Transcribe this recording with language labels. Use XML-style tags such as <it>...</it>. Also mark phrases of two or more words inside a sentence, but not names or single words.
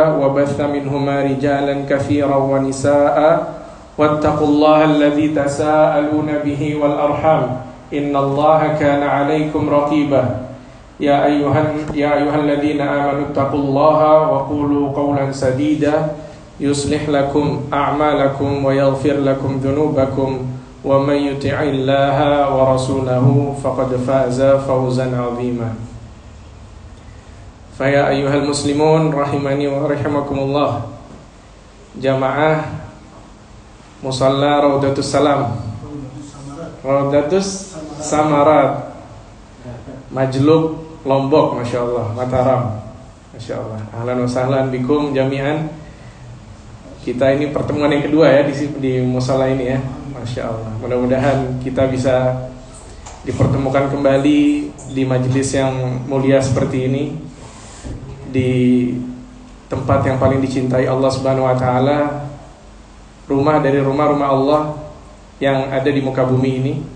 <ar>وبث منهما رجالا كثيرا ونساء واتقوا الله الذي تساءلون به والأرحام إن الله كان عليكم رقيبا يا أيها الذين آمنوا اتقوا الله وقولوا قولا سديدا يصلح لكم أعمالكم ويغفر لكم ذنوبكم ومن يطع الله ورسوله فقد فاز فوزا عظيما. فيا أيها المسلمون رحمني ورحمكم الله.</ar> <id>Jamaah Musalla Raudatus Salam, Raudatus Samarat, Majlub Lombok,</id> <ar>ما شاء الله,</ar> <id>Mataram,</id> <ar>ما شاء الله. أهلا وسهلا بكم جميعا.</ar> <id>Kita ini pertemuan yang kedua ya di musala ini ya,</id> <ar>ما شاء الله.</ar> <id>Mudah-mudahan kita bisa dipertemukan kembali di majelis yang mulia seperti ini, di tempat yang paling dicintai Allah</id> <ar>سبحانه وتعالى,</ar> <id>rumah dari rumah-rumah Allah yang ada di muka bumi ini.</id>